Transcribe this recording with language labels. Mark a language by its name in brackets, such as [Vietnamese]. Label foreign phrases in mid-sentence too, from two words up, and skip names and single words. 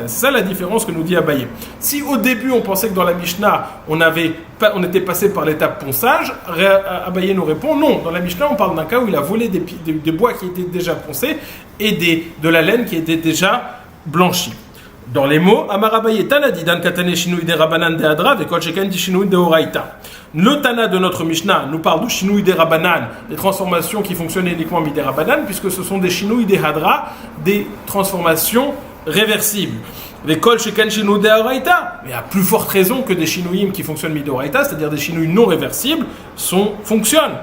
[French] C'est ça la différence que nous dit Abaye. Si au début on pensait que dans la Mishnah on était passé par l'étape ponçage, Abaye nous répond non. Dans la Mishnah on parle d'un cas où il a volé des bois qui étaient déjà poncés et de la laine qui était déjà blanchie. Dans les mots, [Aramaic] אמר אביי תנא דידן קתני שינוי דרבנן דהדרא וכל שכן דאי שינוי דאורייתא. [French] Le Tana de notre Mishnah nous parle de [Aramaic] שינוי דרבנן, [French] des transformations qui fonctionnent uniquement [Aramaic] מדי רבנן, [French] puisque ce sont des [Aramaic] שינוי דהדרא, [French] des transformations réversibles. [Aramaic] וכל שכן שינוי דאורייתא, [French] mais à plus forte raison que des Shinouim qui fonctionnent [Aramaic] מדי אורייתא, [French] c'est-à-dire des Shinui non réversibles, fonctionnent.